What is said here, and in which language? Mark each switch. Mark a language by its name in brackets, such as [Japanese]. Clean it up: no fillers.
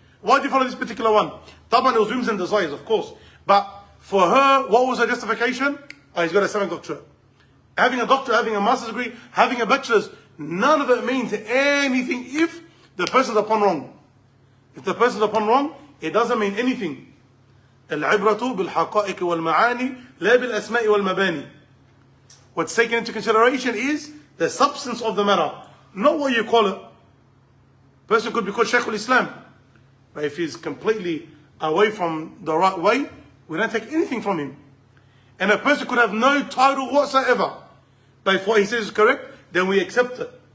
[English] Why did you follow this particular one? Taban, it was whims and desires, of course. But for her, what was her justification? Oh, he's got a 7th doctorate. Having a doctorate, having a master's degree, having a bachelor's, none of it means anything if the person's upon wrong. If the person's upon wrong, it doesn't mean anything. [Arabic] العبرة بالحقائق والمعاني لا بالأسماء والمباني. [English] What's taken into consideration is the substance of the matter, not what you call it. Person could be called Shaykh al-Islam, but if he's completely away from the right way, we don't take anything from him. And a person could have no title whatsoever, but if what he says is correct, then we accept it.